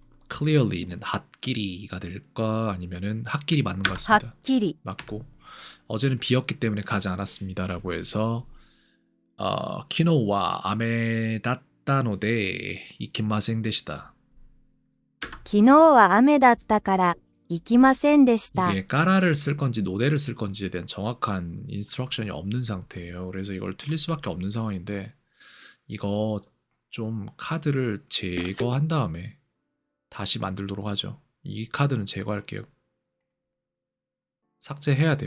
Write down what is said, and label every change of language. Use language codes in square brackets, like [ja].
[ko] clearly는 핫끼리가 될까 아니면은 핫끼리 맞는 것 [ja] はっ [ko] 같습니다. [ja] きり [ko] 맞고, 어제는 비였기 때문에 가지 않았습니다라고 해서 [ja] 키노와 아메 다따노데 이키마생 데시다. 昨日は雨だったから行きませんでした [ko] 이게 까라를 쓸 건지 노데를 쓸 건지에 대한 정확한 인스트럭션이 없는 상태예요. 그래서 이걸 틀릴 수밖에 없는 상황인데, 이거 좀 카드를 제거한 다음에 다시 만들도록 하죠. 이 카드는 제거할게요. 삭제해야 돼.